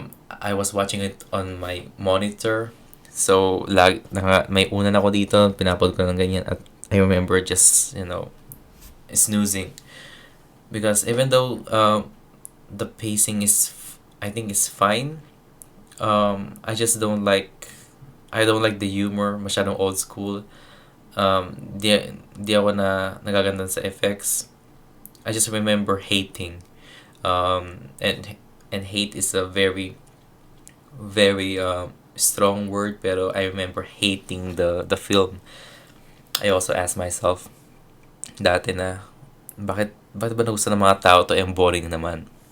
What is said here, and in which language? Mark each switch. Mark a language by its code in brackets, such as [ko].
[en] I was watching it on my monitor. [tl] So, may una na ako dito, pinapod ko ng ganyan. [en] At I remember just, snoozing. Because even though the pacing I think is fine, I just don't like the humor, [tl] masyadong old school. Di ako nagaganda sa effects. [en] I just remember hating. And hate is a very very strong word, pero I remember hating the film. [tl] I also asked myself dati na bakit ba nagustuhan ng mga tao to, boring naman.